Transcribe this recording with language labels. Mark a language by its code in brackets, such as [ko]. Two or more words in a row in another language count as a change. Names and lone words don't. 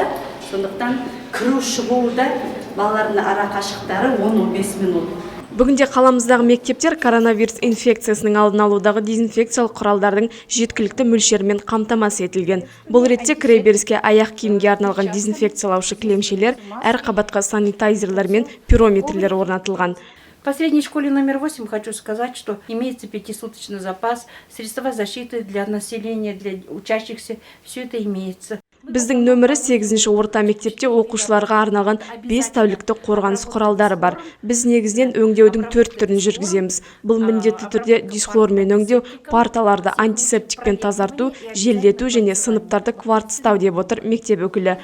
[kk] Сондықтан кіру шығуы да балалардың ара қашықтары 10-15 минут. Бүгінде қаламыздағы мектептер коронавирус инфекциясының алдын алудағы дезинфекциялық құралдардың жеткілікті мөлшерімен қамтамасыз етілген. Бұл ретте кіреберіске аяқ киімге арналған дезинфекциялаушы кілемшелер, әр қабатқа санитайзерлер мен пирометрлер орнатылған. [ru] По средней школе номер 8 хочу сказать, что имеется 5-суточный запас, средства защиты для населения, для учащихся, все это имеется. [kk] Біздің нөмірі 8-ші орта мектепте оқушыларға арналған 5 тәулікті қорғаныс құралдары бар. Біз негізінен өңдеудің 4 түрін жүргіземіз. Бұл міндетті түрде дисхлормен өңдеу, парталарды антисептикпен тазарту, желдету және сыныптарды кварцтау деп отыр мектеп өкілі.